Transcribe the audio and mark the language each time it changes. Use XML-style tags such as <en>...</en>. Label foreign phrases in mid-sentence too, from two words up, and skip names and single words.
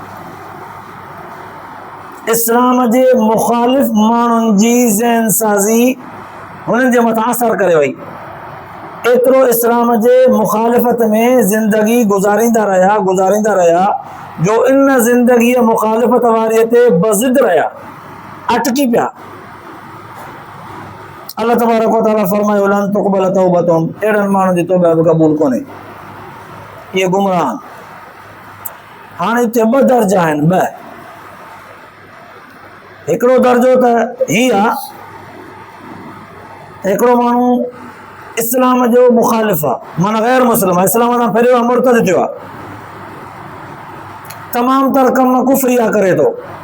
<sd>इस्लाम जे मुख़ालिफ़ माण्हुनि जी ज़हन साज़ी हुननि जे मथां असर करे वई, एतिरो इस्लाम जे मुख़ालिफ़त में ज़िंदगी गुज़ारींदा रहिया जो इन ज़िंदगीअ मुख़ालिफ़त वारीअ ते बज़िद रहिया, अटकी पिया।</sd> <ar>الله تبارك وتعالى</ar> <sd>फरमायो</sd> <ar>لن تقبل توبتهم,</ar> <sd>अहिड़नि माण्हुनि जी तौबा बि क़बूल कोन्हे, इहे गुमराह। हाणे हिते ॿ दर्जा आहिनि, ॿ। हिकिड़ो दर्जो त हीअ आहे, हिकिड़ो माण्हू इस्लाम जो मुख़ालिफ़ आहे, माना ग़ैर मुस्लिम आहे, इस्लाम तां फिरियो आहे, मुर्तद थियो आहे, तमामु तर कम कुफ़रिया करे थो।</sd>